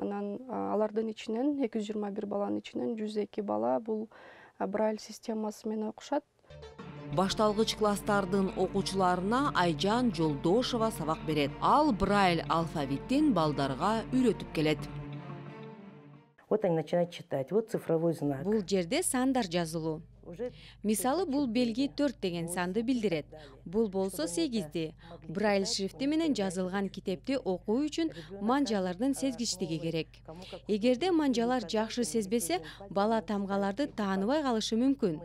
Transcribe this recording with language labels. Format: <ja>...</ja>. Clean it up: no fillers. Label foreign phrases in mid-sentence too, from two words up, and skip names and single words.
<ky>Анан алардын ичинен 221 баланын ичинен 102 бала бул Брайль системасы менен окушат. Башталгыч класстардын окуучуларына Айжан Жолдошова сабак берет. Ал Брайль алфавитин балдарга үйрөтүп келет.</ky> <ru>Вот они начинают читать. Вот цифровой знак.</ru> <ky>Бул жерде сандар жазылуу. Мисалы бул белги 4 деген санды билдирет. Бул болсо 8-ди. Брайль шрифти менен жазылган китепти окуу үчүн манжалардын сезгичтиги керек. Эгерде манжалар жакшы сезбесе, бала тамгаларды тааныбай калышы мүмкүн.</ky>